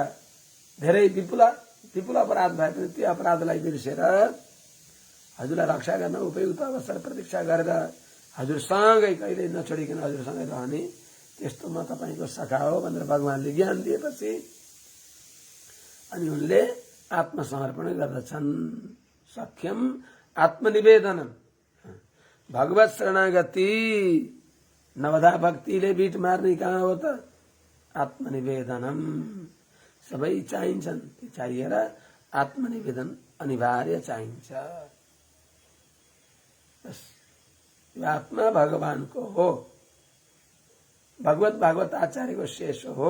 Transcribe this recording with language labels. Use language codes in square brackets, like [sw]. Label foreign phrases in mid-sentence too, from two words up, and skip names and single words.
[ne] धेरै विपुल अपराध भए पनि त्यो अपराधलाई बिर्सेर हजुरलाई रक्षा गर्न उपयुक्त अवसर प्रतीक्षा गरेर हजुरसँगै कहिल्यै नछोडिकन हजुरसँगै रहने त्यस्तो म तपाईँको सखा हो भनेर भगवानले ज्ञान दिएपछि अनि उनले आत्मसमर्पण गर्दछन्। [sa] सख्यम आत्मनिवेदनम, [ne] भगवत शरणागति नवधा भक्तिले बीट मार्ने कहाँ हो त? आत्मनिवेदनम, सबै चाहिन्छन्, चाहिएर आत्मनिवेदन अनिवार्य चाहिन्छ। यो आत्मा भगवानको हो, भागवत आचार्यको शेष हो।